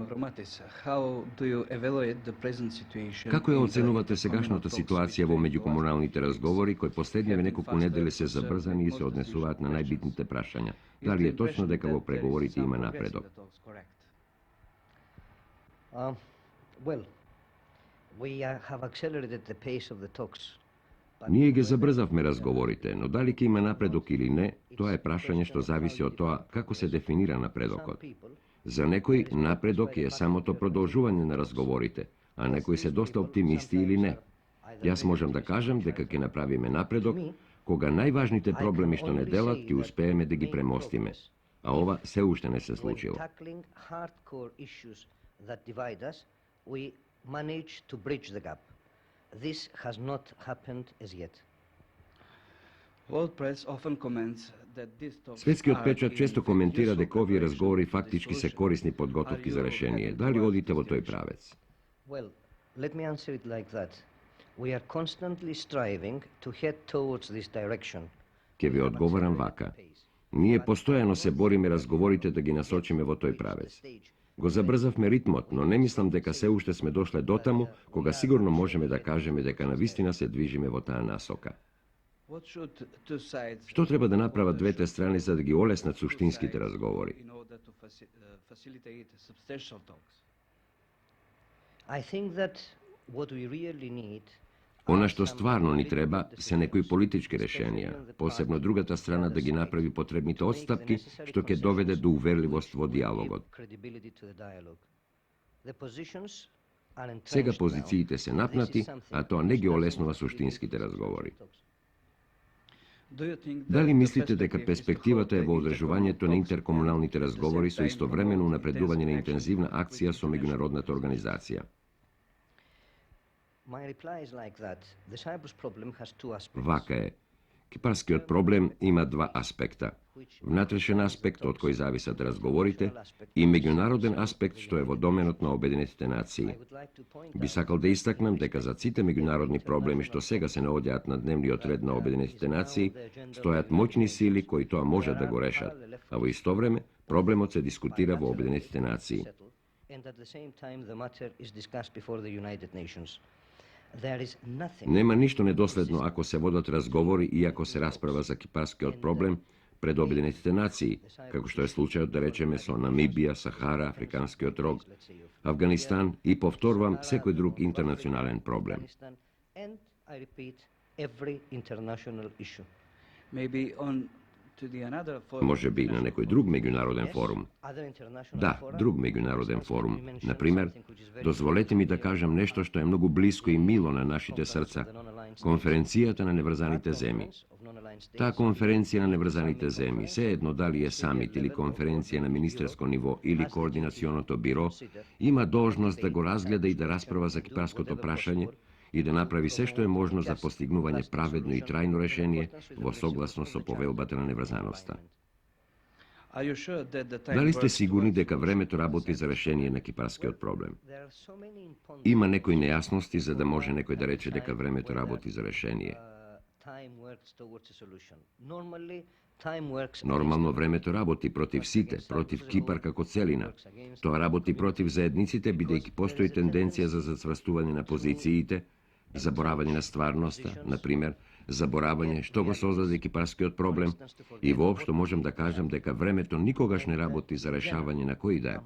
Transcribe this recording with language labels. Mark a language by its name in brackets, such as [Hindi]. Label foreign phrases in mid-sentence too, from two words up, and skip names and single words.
[English] Matis, how do you evaluate the present situation? [Macedonian] Како ја [English] in the [Macedonian] оценувате [English] intercommunal [Macedonian] сегашната [English] talks [Macedonian] ситуација во [English] between [Macedonian] меѓукомуналните разговори кои последниве неколку [English] faster, [Macedonian] недели се [English] to serve [Macedonian] забрзани и [English] the [Macedonian] се [English] most [Macedonian] однесуваат на [English] essential [Macedonian] најбитните прашања? [English] Is [Macedonian] Дали [English] the [Macedonian] е точно [English] impression [Macedonian] дека [English] that [Macedonian] во [English] there is [Macedonian] преговорите [English] some [Macedonian] има [English] progress in [Macedonian] напредок? [English] the talks, correct? Well, we have accelerated the pace of the talks. but [Macedonian] Ние ги [English] whether- [Macedonian] забрзавме разговорите, но дали ќе има напредок или не, тоа е прашање што зависи од тоа како се дефинира напредокот. [English] Some people [Macedonian] За некој напредок е самото продолжување на разговорите, а некои се доста оптимисти или не. Јас можам да кажам дека ќе направиме напредок кога најважните проблеми што не делат ќе успееме да ги премостиме. А ова се уште не се [English] when [Macedonian] случило. [English] tackling hardcore issues that divide us, we manage to bridge the gap. This has not happened as yet. World press often comments that these talks [Macedonian] Светскиот [English] are [Macedonian] печат [English] in [Macedonian] често [English] the [Macedonian] коментира [English] useful [Macedonian] дека овие разговори [English] preparation for [Macedonian] фактички се [English] solution. [Macedonian] корисни подготовки за решение. Дали одите во тој правец? [English] Well, let me answer it like that. We are constantly striving to head towards this direction. [Macedonian] Ќе ви одговорам вака. Ние постојано се бориме разговорите да ги насочиме во тој правец. Го забрзавме ритмот, но не мислам дека се уште сме дошле дотаму, кога сигурно можеме да кажеме дека навистина се движиме во таа насока. [English] What should two sides [Macedonian] Што треба да направат [English] do? [Macedonian] двете страни за да ги олеснат суштинските разговори? [English] In order to facilitate substantial talks. I think that what we really need [Macedonian] Она што стварно ни треба се некои политички решенија, посебно другата страна да ги направи потребните отстапки, што ќе доведе до уверливост во диалогот. Сега позициите се напнати, а тоа не ги олеснува суштинските разговори. [English] Do you think that [Macedonian] Дали [English] the [Macedonian] мислите дека [English] perspective is to [Macedonian] перспективата е [English] hold [Macedonian] во [English] the [Macedonian] одржувањето на [English] intercommunal [Macedonian] интеркомуналните [English] talks [Macedonian] разговори [English] at the [Macedonian] со [English] same time [Macedonian] истовремено [English] promote [Macedonian] напредување на [English] intensive [Macedonian] интензивна [English] action [Macedonian] акција [English] with [Macedonian] со [English] international [Macedonian] меѓународната организација? [English] My reply is like that. The Cyprus problem has two aspects. [Macedonian] Вака е. Кипарскиот проблем има два аспекта. Внатрешен аспект од кој зависат разговорите и меѓународен аспект што е во доменот на Обединетите нации. [English] I would like to point [Macedonian] Би [English] out [Macedonian] сакал да истакнам дека за сите меѓународни проблеми што сега се наоѓаат на дневниот ред на Обединетите нации, стојат моćни сили кои тоа можат да го решат, а во исто време проблемот се дискутира во Обединетите нации. [English] and at the same time the matter is discussed before the United Nations. There is nothing [Macedonian] Нема ништо недоследно ако се водат разговори и ако се расправа за кипарскиот проблем пред Обединетите нации, како што е случајот да речеме со Намибија, Сахара, Африканскиот рог, Афганистан и повторувам секој друг интернационален проблем. [English] Afghanistan, and I repeat, every international issue. Maybe on to the another forum, [Macedonian] Може би на некој друг меѓународен [English] Yes, [Macedonian] форум. [English] other international [Macedonian] Да, [English] fora, [Macedonian] друг меѓународен [English] for [Macedonian] форум. [English] instance, let me mention [Macedonian] Например, [English] something which is very [Macedonian] дозволете ми да [English] close to [Macedonian] кажам нешто што е многу блиско и мило на нашите срца. Конференцијата на неврзаните земји. Таа конференција на неврзаните земји, се едно дали е самит или конференција на министерско ниво или координационото биро, има должност да го разгледа и да расправа за кипарското прашање и да направи се што е можно за постигнување праведно и трајно решение во согласно со повелбата на неврзаноста. [English] Are you sure that the time [Macedonian] Дали сте [English] works [Macedonian] сигурни [English] towards [Macedonian] дека [English] the [Macedonian] времето [English] solution? [Macedonian] работи за решение на кипарскиот проблем? [English] There are so many imponderables. [Macedonian] Има некои нејасности за да може некој да рече дека времето работи за решение. [English] Time works towards a solution. Normally, time works [Macedonian] Нормално [English] against [Macedonian] времето работи против сите, против Кипар како целина. Тоа работи против заедниците, бидејќи постои тенденција за зацврстување на позициите, заборавање на стварноста, например, заборавање што го создаде кипарскиот проблем и воопшто можам да кажам дека времето никогаш не работи за решавање на кој да е